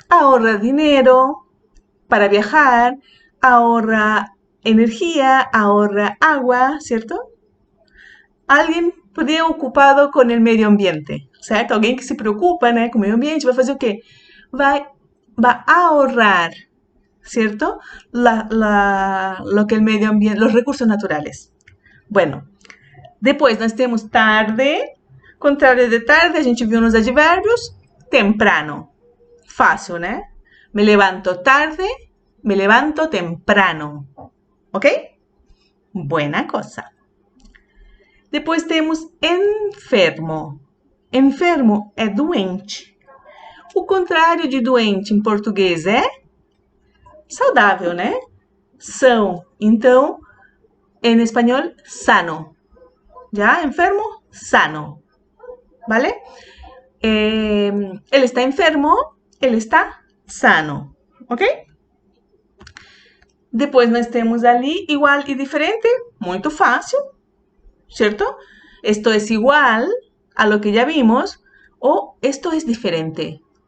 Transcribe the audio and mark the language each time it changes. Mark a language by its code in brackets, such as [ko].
[pt] Ahorra dinheiro para viajar, ahorra energia, ahorra água, certo? Alguém preocupado com o meio ambiente, certo? Alguém que se preocupa, né, com o meio ambiente vai fazer o quê? Vai ahorrar, certo? [es] Lo que el medio ambiente, los recursos naturales. Bueno, [pt] depois nós temos tarde, contrário de tarde, a gente viu nos advérbios, temprano. Fácil, né? [es] Me levanto tarde, me levanto temprano. Ok? Buena cosa. [pt] Depois temos enfermo. Enfermo é doente. O contrário de doente em português é saudável, né? São. Então, em espanhol, sano. Já? [es] Enfermo, sano. ¿Vale? [pt] Ele está enfermo, ele está sano. Ok? Depois nós temos ali igual e diferente, muito fácil, certo? [es] Esto es igual a lo que ya vimos o esto es diferente.